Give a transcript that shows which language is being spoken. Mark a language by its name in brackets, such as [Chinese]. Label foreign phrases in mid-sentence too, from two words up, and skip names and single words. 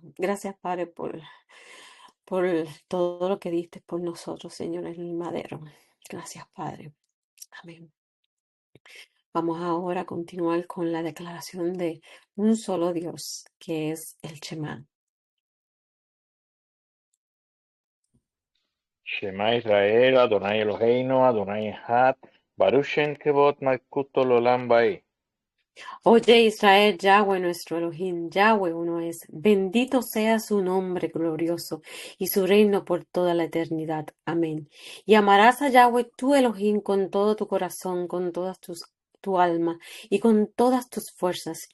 [Spanish] Gracias, Padre, por todo lo que diste por nosotros, Señor, en el madero. Gracias, Padre. Amén. Vamos ahora a continuar con la declaración de un solo Dios, que es el Shema. [Hebrew] שמע ישראל, אדוני אלוהינו, אדוני אחד, ברוך שם כבוד מלכותו עולם ועד. [Spanish] Oye Israel, Yahweh nuestro Elohim, Yahweh uno es. Bendito sea su nombre glorioso y su reino por toda la eternidad. Amén. Y amarás a Yahweh tu Elohim con todo tu corazón, con todas tu alma y con todas tus fuerzas.